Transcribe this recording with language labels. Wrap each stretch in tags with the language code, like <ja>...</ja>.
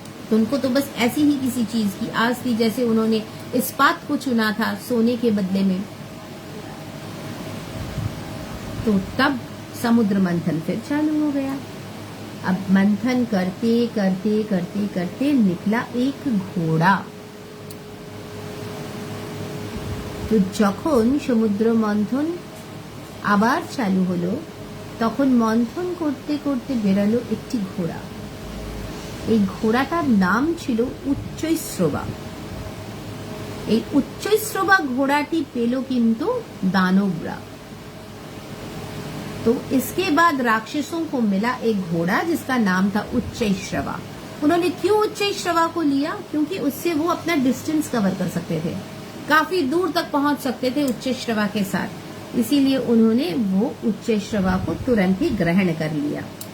<hi>तो उनको तो बस ऐसी ही किसी चीज की आस थी, जैसे उन्होंने इस्पात को चुना था सोने के बदले में। तो तब समुद्र मंथन फिर चालू हो गया। अब मंथन करते करते करते करते निकला एक घोड़ा।</hi> <bn>তো যখন সমুদ্র মন্থন আবার চালু হলো, তখন মন্থন করতে করতে বেরালো একটি ঘোড়া। এই ঘোড়াটার নাম ছিল উচ্চৈশ্রবা। এই উচ্চৈশ্রবা ঘোড়াটি পেল কিন্তু दानवरा।</bn> <hi>तो इसके बाद राक्षसों को मिला एक घोड़ा जिसका नाम था उच्चैश्रवा। उन्होंने क्यों उच्चैश्रवा को लिया? क्योंकि उससे वो अपना डिस्टेंस कवर कर सकते थे, काफी दूर तक पहुंच सकते थे उच्चैश्रवा के साथ। इसीलिए उन्होंने वो उच्चैश्रवा को तुरंत ही ग्रहण कर लिया।</hi>